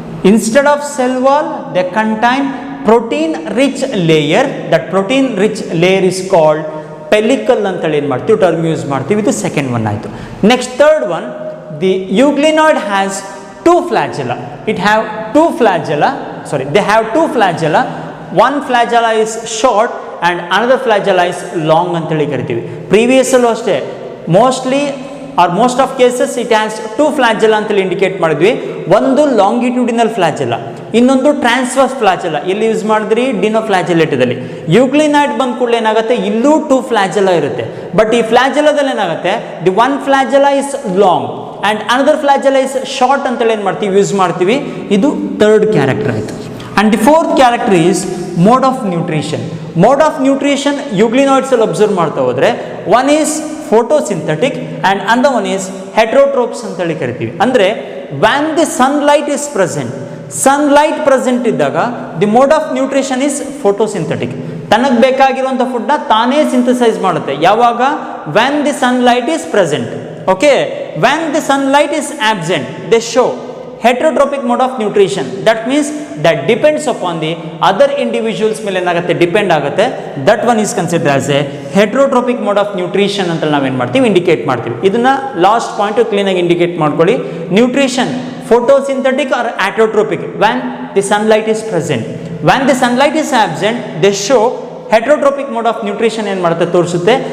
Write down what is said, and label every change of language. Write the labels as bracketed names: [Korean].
[English] instead of cell wall they contain protein rich layer, that protein rich layer is called pellicle [Kannada] ಅಂತೇಳಿ ಏನು ಮಾಡ್ತೀವಿ term use ಮಾಡ್ತೀವಿ. ಇದು second one ಆಯಿತು. [English] Next third one, the euglenoid has two flagella. They have two flagella. One flagella is short and another flagella is long [Kannada] ಅಂತೇಳಿ ಕರಿತೀವಿ. [English] previous ಅಲ್ಲೂ ಅಷ್ಟೇ mostly or most of cases it has two flagella [Kannada] ಅಂತೇಳಿ indicate ಮಾಡಿದ್ವಿ. ಒಂದು longitudinal ಫ್ಲಾಜೆಲ್ಲ, ಇನ್ನೊಂದು transverse ಫ್ಲಾಜೆಲ್ಲ. ಎಲ್ಲಿ use ಮಾಡಿದ್ರಿ, ಡಿನೋಫ್ಲಾಜೆಲೆಟದಲ್ಲಿ. ಯೂಗ್ಲಿನಾಯ್ಡ್ ಬಂದ ಕೂಡಲೇ ಏನಾಗುತ್ತೆ, ಇಲ್ಲೂ ಟೂ ಫ್ಲಾಜೆಲ್ಲ ಇರುತ್ತೆ. ಬಟ್ ಈ ಫ್ಲಾಜೆಲ್ಲದಲ್ಲಿ ಏನಾಗುತ್ತೆ, [English] the one flagella is long and another flagella is short [Kannada] ಅಂತೇಳಿ ಏನು ಮಾಡ್ತೀವಿ ಯೂಸ್ ಮಾಡ್ತೀವಿ. ಇದು ಥರ್ಡ್ ಕ್ಯಾರೆಕ್ಟರ್ ಆಯಿತು. [English] And the fourth character is mode of nutrition. Mode of nutrition ಯೂಗ್ಲಿನಾಯ್ಡ್ಸಲ್ಲಿ observe ಮಾಡ್ತಾ ಹೋದರೆ one is photosynthetic and other one is heterotrophs ಅಂತೇಳಿ ಕರಿತೀವಿ. ಅಂದರೆ when the sunlight is present, [Kannada] sunlight present ಇದ್ದಾಗ [English] The mode of nutrition is photosynthetic. [Kannada] ತನಗೆ ಬೇಕಾಗಿರುವಂಥ ಫುಡ್ನ ತಾನೇ ಸಿಂಥಸೈಸ್ ಮಾಡುತ್ತೆ. ಯಾವಾಗ, [English] When the sunlight is present. Okay, when the sunlight is absent they show heterotrophic mode of nutrition. That means that depends upon the other individuals [Kannada] ಮೇಲೆ ಏನಾಗುತ್ತೆ depend ಆಗುತ್ತೆ. [English] that one is consider as a heterotrophic mode of nutrition [Kannada] ಅಂತ ನಾವೇನು ಮಾಡ್ತೀವಿ indicate ಮಾಡ್ತೀವಿ. ಇದನ್ನ last point ಕ್ಲೀನಾಗಿ indicate ಮಾಡ್ಕೊಳ್ಳಿ. [English] Nutrition photosynthetic or autotrophic when the sunlight is present. When the sunlight is absent they show heterotrophic mode of nutrition [Kannada] ಏನು ಮಾಡುತ್ತೆ ತೋರಿಸುತ್ತೆ.